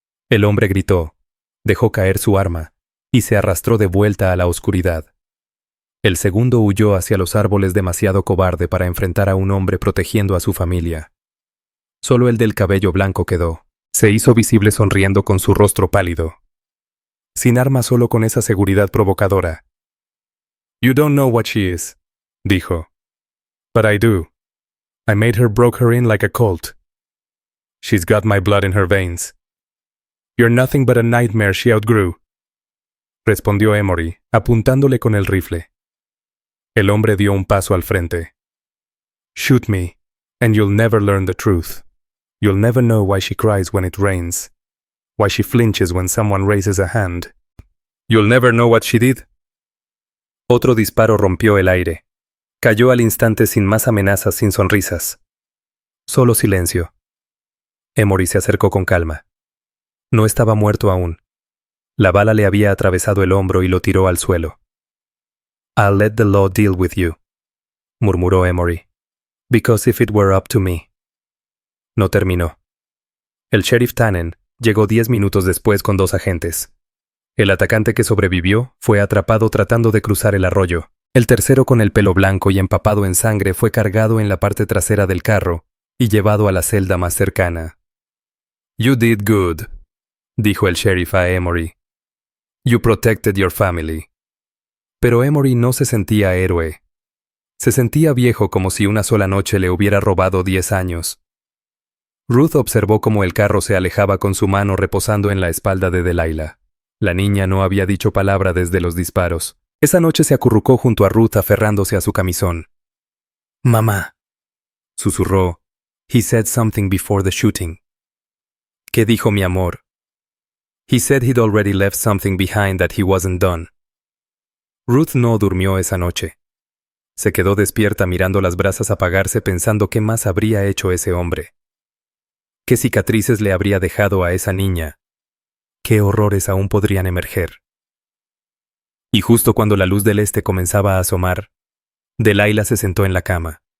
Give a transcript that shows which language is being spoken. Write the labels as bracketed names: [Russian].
[Spanish] El hombre gritó, dejó caer su arma y se arrastró de vuelta a la oscuridad. El segundo huyó hacia los árboles, demasiado cobarde para enfrentar a un hombre protegiendo a su familia. Solo el del cabello blanco quedó. Se hizo visible sonriendo con su rostro pálido. Sin arma, solo con esa seguridad provocadora. [English] You don't know what she is, [Spanish] dijo. [English] But I do. I made her, broke her in like a colt. She's got my blood in her veins. You're nothing but a nightmare she outgrew, [Spanish] respondió Emory, apuntándole con el rifle. El hombre dio un paso al frente. [English] Shoot me, and you'll never learn the truth. You'll never know why she cries when it rains. Why she flinches when someone raises a hand. You'll never know what she did. [Spanish] Otro disparo rompió el aire. Cayó al instante, sin más amenazas, sin sonrisas. Solo silencio. Emory se acercó con calma. No estaba muerto aún. La bala le había atravesado el hombro y lo tiró al suelo. [English] I'll let the law deal with you, [Spanish] murmuró Emory. [English] Because if it were up to me. [Spanish] No terminó. El sheriff Tannen llegó 10 minutos después con 2 agentes. El atacante que sobrevivió fue atrapado tratando de cruzar el arroyo. El tercero, con el pelo blanco y empapado en sangre, fue cargado en la parte trasera del carro y llevado a la celda más cercana. [English] You did good, [Spanish] dijo el sheriff a Emory. [English] You protected your family. [Spanish] Pero Emory no se sentía héroe. Se sentía viejo, como si una sola noche le hubiera robado 10 años. Ruth observó cómo el carro se alejaba con su mano reposando en la espalda de Delilah. La niña no había dicho palabra desde los disparos. Esa noche se acurrucó junto a Ruth aferrándose a su camisón. Mamá, susurró. [English] He said something before the shooting. [Spanish] ¿Qué dijo, mi amor? [English] He said he'd already left something behind that he wasn't done. [Spanish] Ruth no durmió esa noche. Se quedó despierta mirando las brasas apagarse, pensando qué más habría hecho ese hombre. ¿Qué cicatrices le habría dejado a esa niña? qué horrores aún podrían emerger. Y justo cuando la luz del este comenzaba a asomar, Delilah se sentó en la cama.